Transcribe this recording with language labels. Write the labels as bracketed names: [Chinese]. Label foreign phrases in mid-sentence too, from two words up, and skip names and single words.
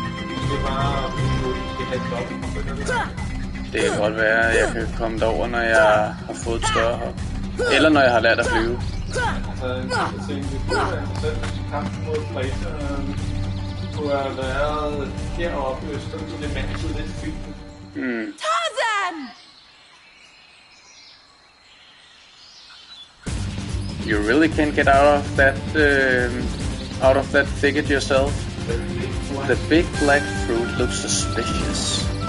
[Danish] Det kan godt være, at jeg kan komme derover, når jeg har fået et større hop. Eller når jeg har lært at flyve. Du har været heroppe i Østern, så det er mand til lidt filmen. Tarzan! [English] You really can't get out of that thicket yourself. The big black fruit looks suspicious.